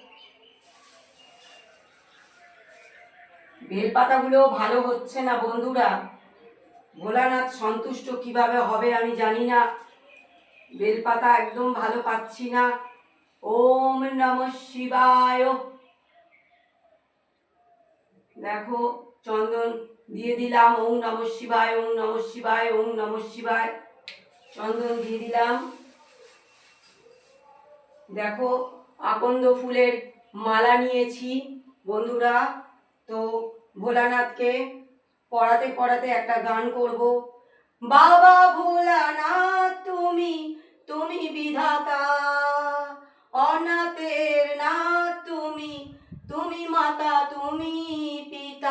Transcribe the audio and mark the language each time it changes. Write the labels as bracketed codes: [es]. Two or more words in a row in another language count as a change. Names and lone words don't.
[bn] বেলপাতাগুলো ভালো হচ্ছে না বন্ধুরা। ভোলানাথ সন্তুষ্ট কিভাবে হবে আমি জানি না, বেলপাতা একদম ভালো পাচ্ছি না। [sa] ओम नमः शिवाय। [bn] দেখো চন্দন দিয়ে দিলাম। [sa] ओम नमः शिवाय, ओम नमः शिवाय, ओम नमः शिवाय। [bn] চন্দন দিয়ে দিলাম। দেখো আকন্দ ফুলের মালা নিয়েছি বন্ধুরা। তো ভোলানাথকে পড়াতে পড়াতে একটা গান করব। বাবা ভোলানাথ তুমি তুমি বিধাতা, অনাথের নাথ তুমি তুমি মাতা তুমি পিতা।